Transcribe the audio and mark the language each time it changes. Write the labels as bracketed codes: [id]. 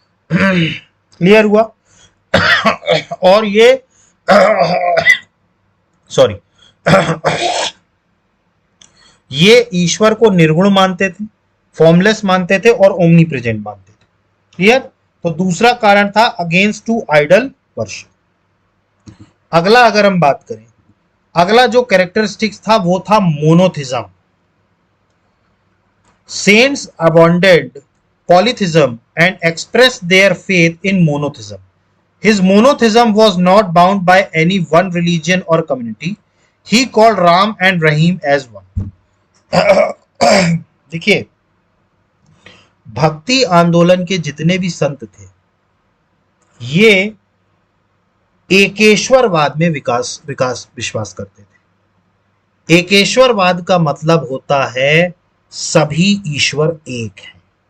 [hi] Clear हुआ? और ये सॉरी ये ईश्वर को निर्गुण मानते थे, फॉर्मलेस मानते थे और ओमनी प्रेजेंट मानते थे। क्लियर? तो दूसरा कारण था [en] Against to idol worship. [hi] अगला अगर हम बात करें, अगला जो कैरेक्टरिस्टिक्स था वो था monotheism. [en] Saints abandoned polytheism and expressed their faith in monotheism. His monotheism was not bound by any one religion or community. He called Ram and Rahim as one. [hi] देखिए, भक्ति आंदोलन के जितने भी संत थे, ये एकेश्वरवाद में विश्वास करते थे। एकेश्वरवाद का मतलब होता है सभी ईश्वर एक है।